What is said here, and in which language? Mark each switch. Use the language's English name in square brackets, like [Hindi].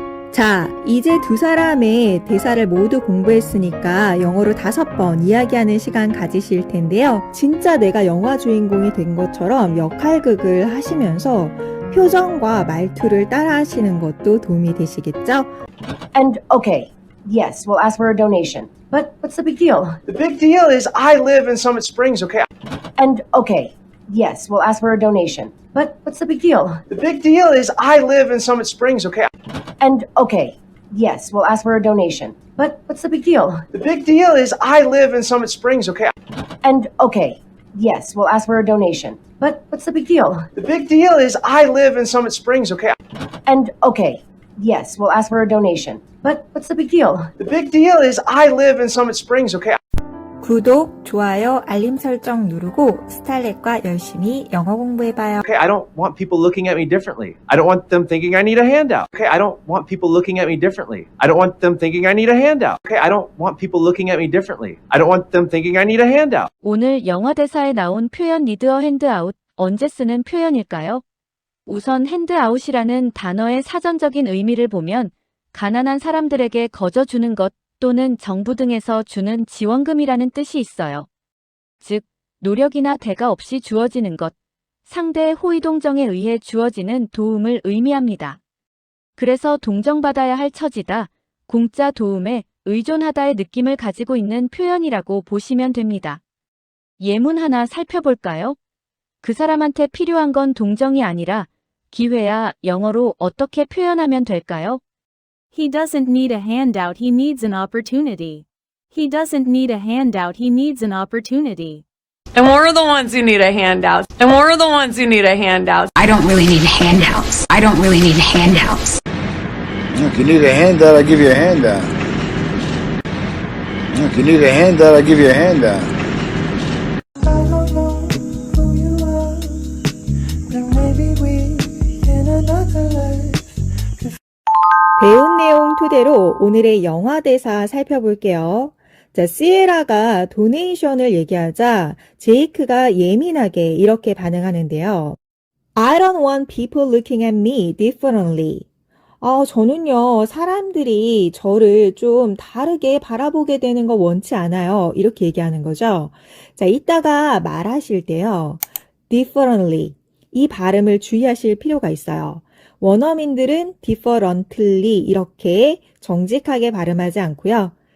[Korean] 자, 이제 두 사람의 대사를 모두 공부했으니까 영어로 5번 이야기하는 시간 가지실 텐데요. 진짜 내가 영화 주인공이 된 것처럼 역할극을 하시면서 표정과 말투를 따라 하시는 것도 도움이 되시겠죠? [English] And okay, yes, we'll ask for a donation. But what's the big deal? The big deal is I live in Summit Springs, okay? And okay, yes, we'll ask for a donation. But what's the big deal? The big deal is I live in Summit Springs, okay? And okay, yes, we'll ask for a donation. But what's the big deal? The big deal is I live in Summit Springs, okay? And okay, yes, we'll ask for a donation. But what's the big deal? The big deal is I live in Summit Springs, okay? And okay, yes, we'll ask for a donation. But what's the big deal? The big deal is I live in Summit Springs, okay? [Korean] 구독, 좋아요, 알림 설정 누르고 스탈렛과 열심히 영어 공부해봐요. [English] Okay, I don't want people looking at me differently. I don't want them thinking I need a handout. Okay, I don't want people looking at me differently. I don't want them thinking I need a handout. Okay, I don't want people looking at me differently. I don't want them thinking I need a handout. [Korean] 오늘 영화 대사에 나온 표현 [English] need a handout [Korean] 언제 쓰는 표현일까요? 우선 handout이라는 단어의 사전적인 의미를 보면 가난한 사람들에게 거저 주는 것 또는 정부 등에서 주는 지원금이라는 뜻이 있어요. 즉, 노력이나 대가 없이 주어지는 것, 상대의 호의동정에 의해 주어지는 도움을 의미합니다. 그래서 동정받아야 할 처지다, 공짜 도움에 의존하다의 느낌을 가지고 있는 표현이라고 보시면 됩니다. 예문 하나 살펴볼까요? 그 사람한테 필요한 건 동정이 아니라 기회야 영어로 어떻게 표현하면 될까요? [English] He doesn't need a handout, he needs an opportunity. He doesn't need a handout, he needs an opportunity. And we're the ones who need a handout. And we're the ones who need a handout. I don't really need handouts. I don't really need handouts. If you need a handout, I'll give you a handout. If you need a handout, I'll give you a handout. [Korean] 배운 내용 토대로 오늘의 영화 대사 살펴볼게요. 자, 시에라가 도네이션을 얘기하자 제이크가 예민하게 이렇게 반응하는데요. [English] I don't want people looking at me differently. [Korean] 저는요, 사람들이 저를 좀 다르게 바라보게 되는 거 원치 않아요. 이렇게 얘기하는 거죠. 자, 이따가 말하실 때요. differently. 이 발음을 주의하실 필요가 있어요. 원어민들은 differently 이렇게 정직하게 발음하지 않고요.